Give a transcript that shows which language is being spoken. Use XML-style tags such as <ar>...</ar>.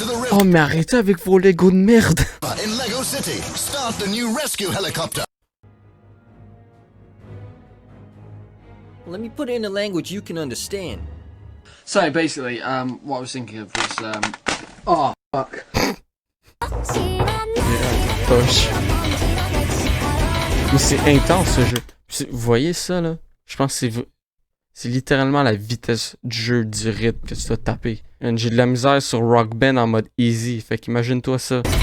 <fr>Oh, mais arrêtez avec vos Lego de merde!</fr> <en>In Lego City, start the new rescue helicopter. Let me put it in a language you can understand. So basically, what I was thinking of was, oh fuck.</en> <fr>Poche. Mais c'est intense ce jeu. Vous voyez ça là? Je pense que c'est littéralement la vitesse du jeu, du rythme que tu dois taper. J'ai de la misère sur Rock Band en mode easy, fait qu'imagine-toi ça.</fr>